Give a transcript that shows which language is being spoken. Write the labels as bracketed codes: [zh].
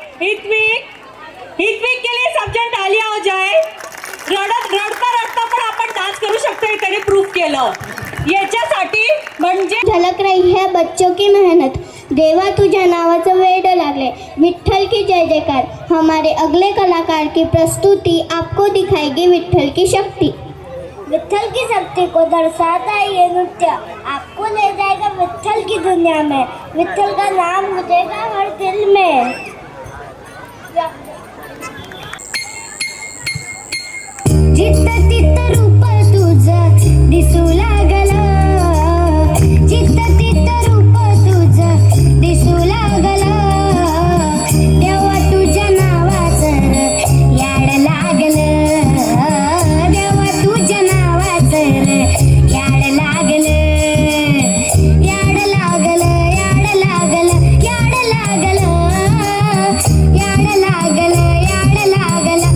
[hi] हितविक के लिए सब जण तालियां हो जाए. [mr] रडता पण आपण डान्स करू शकतो हे त्याने प्रूफ केलं. याच्यासाठी म्हणजे [hi] झलक रही है बच्चों की मेहनत. [mr] देवा तुझ्या नावाचं वेड लागले. [hi] विठ्ठल की जय जयकार. हमारे अगले कलाकार की प्रस्तुति आपको दिखाएगी विठ्ठल की शक्ति. विठ्ठल की शक्ति को दर्शाता है ये नृत्य. आपको ले जाएगा विठ्ठल की दुनिया में. विठ्ठल का नाम गूंजेगा हर दिल में. [mr] जिथं तिथं रूप तुझं दिसू लागलं, जिथं तिथं रूप तुझं दिसू लागलं. देवा तुझ्या नावाचं याड लागलं, देवा तुझ्या नावाचं याड लागलं, याड लागलं, याड लागलं, याड लागलं, याड लागलं, याड लागलं, याड लागलं.